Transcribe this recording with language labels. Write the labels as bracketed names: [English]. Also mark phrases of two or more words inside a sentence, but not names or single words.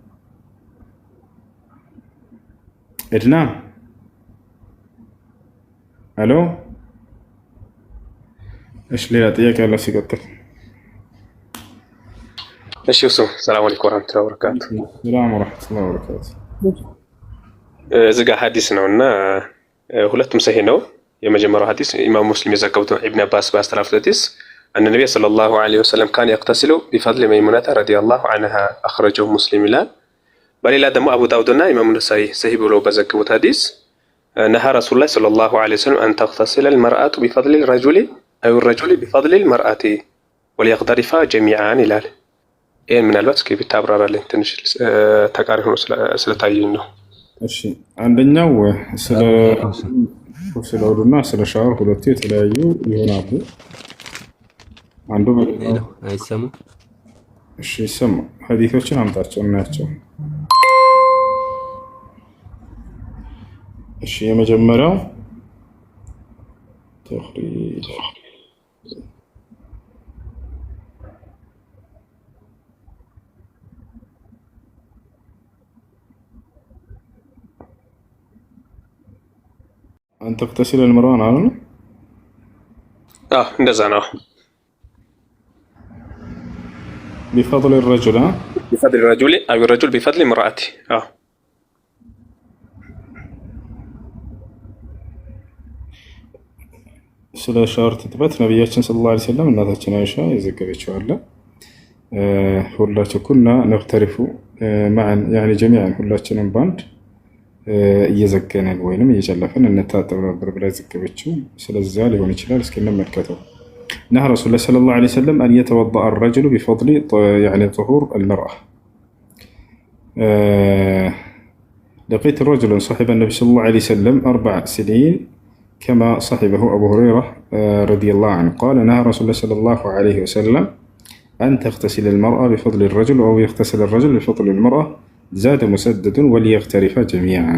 [Amharic] እድናም አሎ። እሺ ሌላ ጥያቄ ያለው ሲቀጥል። እሺ እሱ [Arabic] سلام عليكم ورحمة الله وبركاته። سلام ورحمة الله وبركاته። [Amharic] እዚህ ጋር ሐዲስ ነውና ሁለቱም ሰሂህ ነው። የመጀመሪያው ሐዲስ ኢማም ሙስሊም የዘገቡት ኢብኑ አባስ ባስተላለፉት ሐዲስ أن [Arabic] النبي صلى الله عليه وسلم كان يغتسل بفضل ميمونة رضي الله عنها أخرجه مسلم [Amharic] ይላል። በሌላ ደግሞ አቡ ዳውድና ኢማም ነሳኢ ሰሂህ ብለው በዘገቡት ሐዲስ [Arabic] نهى رسول الله صلى الله عليه وسلم أن تغتسل المرأة بفضل الرجل أو الرجل بفضل المرأة وليغترفا جميعا [Amharic] ይላል። ይሄን ምናልባት እስኪ ብታብራራልኝ ትንሽ ተቃሪ ሆኖ ስለታየኝ ነው። እሺ አንደኛው ስለ ወዱና ስለ ሻወር ሁለቱ የተለያዩ ይሆናሉ። አንዱ በሌላው አይሰሙ። እሺ ይሰማ። ሐዲሶችን አምጣቸው እናያቸው። እሺ የመጀመሪያው ተኽሪጅ [Arabic] أن تغتسل المرأة نعم؟ [Amharic] እንደዛ ነው። [Arabic] بفضل الرجل بفضل الرجل أو الرجل بفضل امرأته. [Amharic] ስለ ሻወር ትጥበት ነቢያችን [Arabic] صلى الله عليه وسلم [Amharic] እናታችን አይሻ የዘገበችው አለ። ሁላችን [Arabic] كنا نغترف ماء يعني جميعا [Amharic] ሁላችንም ባንድ እየዘገነን ወይንም እየጨለፈን እንታጠብ ነበር ብላ ዘገበችው። ስለዚያ ሊሆን ይችላል። እስኪ እንመልከተው። [Arabic] نهى رسول الله صلى الله عليه وسلم أن يتوضأ الرجل بفضل يعني طهور المرأة. لقيت الرجل صاحب النبي صلى الله عليه وسلم 4 سنين كما صاحبه أبو هريرة رضي الله عنه قال نهى رسول الله صلى الله عليه وسلم أن تغتسل المرأة بفضل الرجل أو يغتسل الرجل بفضل المرأة زاد مسدد وليغترفا جميعا.